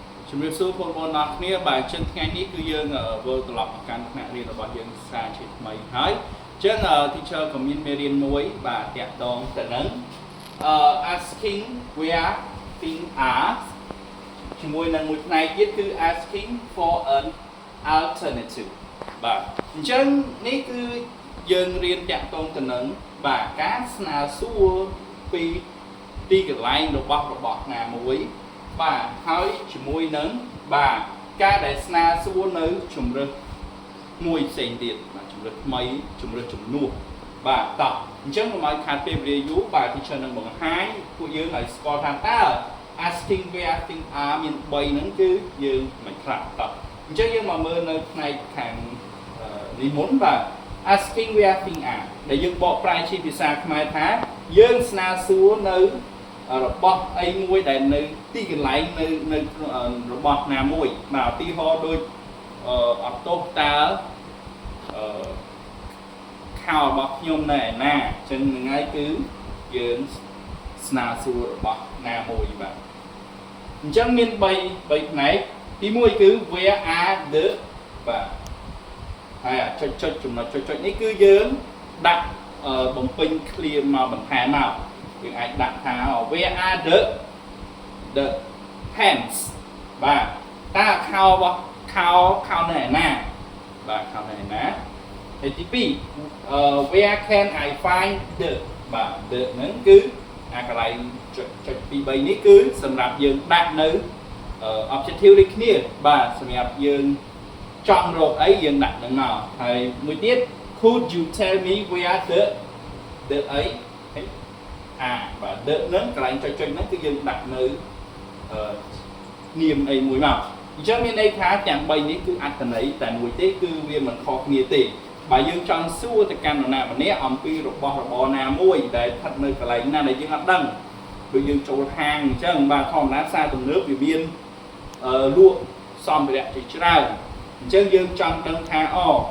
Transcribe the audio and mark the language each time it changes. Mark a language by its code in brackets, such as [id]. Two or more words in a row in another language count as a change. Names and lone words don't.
[km] ជំរាបសួរបងប្អូនអរគ្នាបាទចឹងថ្ងៃនេះគឺយើងវិលត្រឡប់មកកាន់ថ្នាក់រៀនរបស់យើងសាជាថ្មីហើយចឹង teacher ក៏មានមេរៀនមួយបាទតាក់ទងទៅនឹង [en] asking where things are [km] ជាមួយនឹងមួយផ្នែក ទៀតគឺ [en] asking for an alternative [km] បាទអញ្ចឹងនេះគឺយើងរៀនតាក់ទងទៅនឹងបាទការស្នើសួរពីទីកន្លែងរបស់ណាមួយបាទហើយ ជាមួយនឹងបាទការដែលស្នើសួរនៅជំរើសមួយផ្សេងទៀតបាទជំរើសថ្មីជំរើសជំនួសបាទតោះអ ញ្ចឹងកុំឲ្យខាតពេលវេលាយូរបាទ teacher នឹងបង្ហាញពួកយើងឲ្យស្គាល់ថាតើ [en] asking where things are [km] មាន3ហ្នឹងគឺយើងមិនខ្លះតោះអញ្ចឹងយើងមកមើលនៅផ្នែកខាងនេះមុនបាទ [en] asking where things are [km] ដែលយើងបកប្រែជាភាសាខ្មែរថាយើងស្នើសួរនៅរបស់អីមួយដែលនៅទីកន្លែងនៅរបស់ណាមួយបាទឧទាហរណ៍ដូចអត់ទោសតើ ខោរបស់ខ្ញុំនៅឯណាអញ្ចឹងហ្នឹងហើយគឺយើងស្នើសួររបស់ណាមួយបាទអញ្ចឹងមាន3ផ្នែកទី1គឺ [en] where are the [km] បាទហើយចុចចំណុចចុចនេះគឺយើងដាក់បំពេញ clear មកបន្ថែមមកយើងអាចដាក់ថា [en] where are the [km] pants បាទតើខោរបស់ខោនៅឯណាបាទខោនៅឯណាហើយទី2 [en] where can I find the [km] បាទ the ហ្នឹងគឺអាកន្លែងចុច2 3នេះគឺសម្រាប់យើងដាក់នៅ objective ដូចគ្នាបាទសម្រាប់យើងចង់រកអីយើងដាក់នឹងមកហើយមួយទៀត [en] could you tell me where the [km] អីបាទ the ហ្នឹងកន្លែងចុចហ្នឹងគឺយើងដាក់នៅ នាមអីមួយមកអញ្ចឹងមានន័យថាទាំង3នេះគឺអត្ថន័យតែមួយទេគឺវាមិនខុសគ្នាទេបើយើងចង់សួរទៅកាន់នរណាម្នាក់អំពីរបស់របរណាមួយដែលស្ថិតនៅកន្លែងណាដែលយើងអត់ដឹងដូចយើងចូលហាងអញ្ចឹងបាទធម្មតាផ្សារទំនើបវាមានលក់សម្ភារៈជាច្រើនអញ្ចឹងយើងចង់ដឹងថាតើ